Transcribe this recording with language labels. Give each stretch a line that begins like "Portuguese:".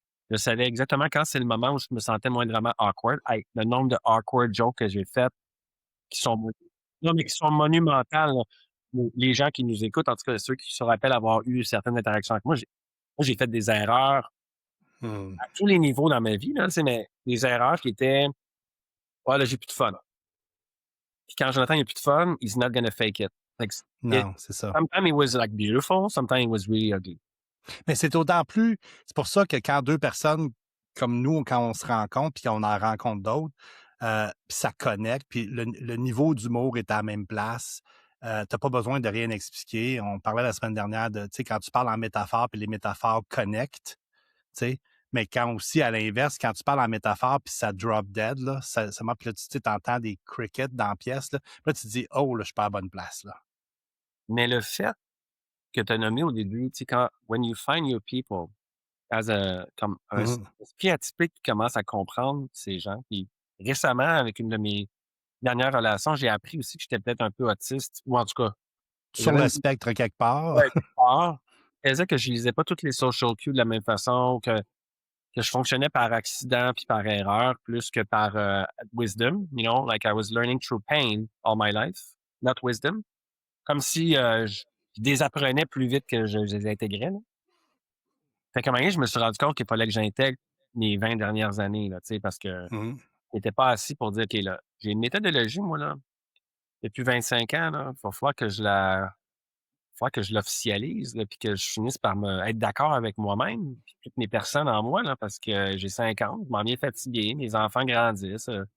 French: Je savais exactement quand c'est le moment où je me sentais moindrement awkward. Hey, le nombre de awkward jokes que j'ai faites qui sont non, mais qui sont monumentales, là. Les gens qui nous écoutent, en tout cas ceux qui se rappellent avoir eu certaines interactions avec moi, j'ai fait des erreurs Mmh. à tous les niveaux dans ma vie, là, tu sais, mais des erreurs qui étaient: «Ah là, j'ai plus de fun». Puis quand Jonathan, il a plus de fun,
English: he's not gonna fake it. Like it
French: Non, c'est ça.
English: sometimes it was, like, beautiful, sometimes it was really ugly.
French: Mais c'est d'autant plus c'est pour ça que quand 2 personnes comme nous, quand on se rencontre, puis qu'on en rencontre d'autres, puis ça connecte, puis le niveau d'humour est à la même place, tu pas besoin de rien expliquer. On parlait la semaine dernière de, tu sais, quand tu parles en métaphore, puis les métaphores connectent, tu sais, mais quand aussi, à l'inverse, quand tu parles en métaphore, puis ça drop dead, là, puis là, tu sais, t'entends des crickets dans la pièce, là, puis là, tu te dis: «Oh, là, je suis pas à la bonne place, là». Mais le fait que tu as nommé au début, tu sais, quand
English: when you find your people as a
French: comme un Mmh. esprit atypique qui commence à comprendre ces gens. Puis récemment, avec une de mes dernières relations, j'ai appris aussi que j'étais peut-être un peu autiste ou en tout cas, Sur j'avais le une spectre quelque part. ouais, quelque part, elle disait que je lisais pas toutes les
English: social cues
French: de la même façon, que que je fonctionnais par accident puis par erreur plus que par wisdom.
English: You know, like I was learning through pain all my life, not wisdom.
French: Comme si je désapprenais plus vite que je les intégrais. Là. Fait qu'à un moment donné, je me suis rendu compte qu'il fallait que j'intègre mes 20 dernières années, là, parce que Mmh. j'étais pas assis pour dire, OK, là, j'ai une méthodologie, moi, là, depuis 25 ans, là. Il va falloir que je l'officialise, là, puis que je finisse par être d'accord avec moi-même, puis toutes mes personnes en moi, là, parce que j'ai 50, je m'en viens fatigué, mes enfants grandissent.